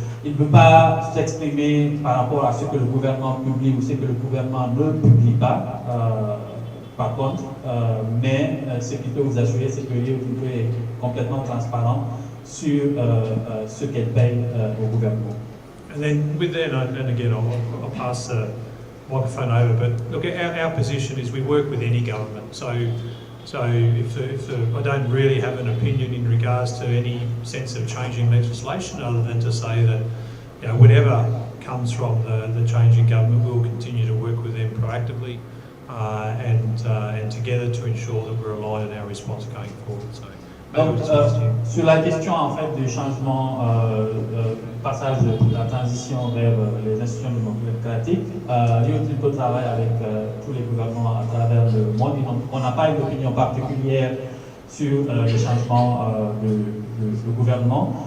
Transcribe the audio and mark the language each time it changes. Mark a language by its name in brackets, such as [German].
[French] Il ne peut pas s'exprimer par rapport à ce que le gouvernement publie ou ce que le gouvernement ne publie pas, par contre, mais ce qu'il peut vous assurer, c'est que Rio Tinto est complètement transparent sur ce qu'elle paye au gouvernement. [English] And then with that, and again, I'll pass the microphone over, but look, our position is we work with any government. So if I don't really have an opinion in regards to any sense of changing legislation, other than to say that, you know, whatever comes from the changing government, we'll continue to work with them proactively and together to ensure that we're aligned in our response going forward. So [French] Donc, sur la question en fait du changement, passage de la transition vers les institutions démocratiques, Rio Tinto travaille avec tous les gouvernements à travers le monde. On n'a pas une opinion particulière sur les changements de gouvernement.